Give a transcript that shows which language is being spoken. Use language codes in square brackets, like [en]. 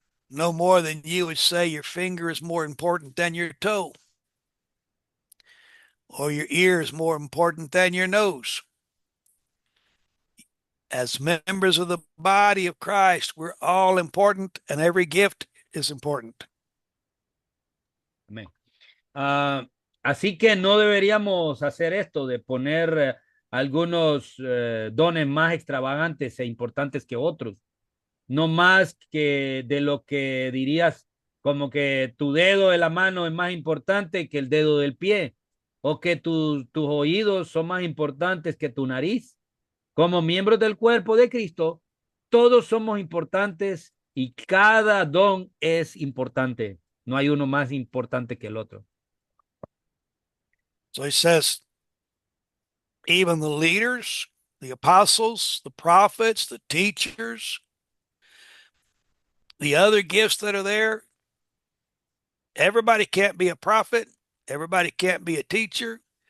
[en] No more than you would say your finger is more important than your toe, or your ear is more important than your nose. As members of the body of Christ, we're all important, and every gift is important. [es] Amén. Así que no deberíamos hacer esto de poner algunos dones más extravagantes e importantes que otros. No más que de lo que dirías como que tu dedo de la mano es más importante que el dedo del pie o que tus oídos son más importantes que tu nariz. Como miembros del cuerpo de Cristo, todos somos importantes y cada don es importante. No hay uno más importante que el otro. [en] So he says, even the leaders, the apostles, the prophets, the teachers, the other gifts that are there, everybody can't be a prophet. Everybody can't be a teacher.